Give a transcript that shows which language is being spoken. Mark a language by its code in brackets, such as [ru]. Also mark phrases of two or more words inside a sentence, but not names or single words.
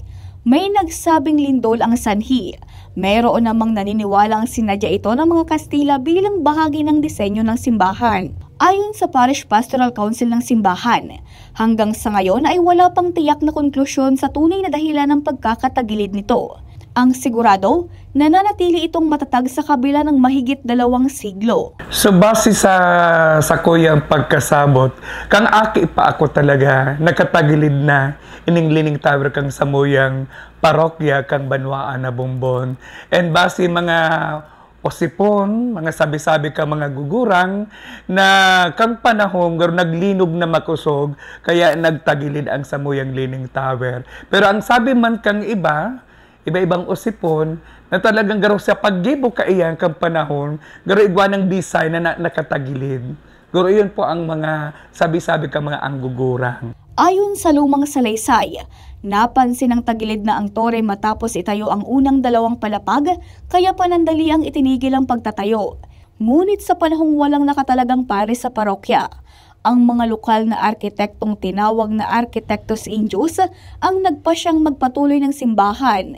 [tl] May nagsabing lindol ang sanhi. Mayroon namang naniniwala ang sinadya ito ng mga Kastila bilang bahagi ng disenyo ng simbahan. Ayon sa Parish Pastoral Council ng simbahan, hanggang sa ngayon ay wala pang tiyak na konklusyon sa tunay na dahilan ng pagkakatagilid nito. Ang sigurado, nananatili itong matatag sa kabila ng mahigit 2 siglo. [bik] So base sa kuyang pagkasabot, kang aki pa ako talaga nakatagilid na ining Leaning Tower kang samuyang parokya kang Banwaan na Bumbun. And base mga osipon, mga sabi-sabi ka mga gugurang na kang panahon naglinog na makusog kaya nagtagilid ang samuyang Leaning Tower. Pero ang sabi man kang iba-ibang osipon na talagang garo sa paggibo ka iyan kang panahon, garo igwa ng design na nakatagilid. Garo yun po ang mga sabi-sabi ka mga anggugurang. [tl] Ayon sa lumang salaysay, napansin ang tagilid na ang tore matapos itayo ang unang 2 palapag, kaya panandali ang itinigil ang pagtatayo. Ngunit sa panahong walang nakatalagang pares sa parokya, ang mga lokal na arkitektong tinawag na Architectus Indios ang nagpasyang magpatuloy ng simbahan.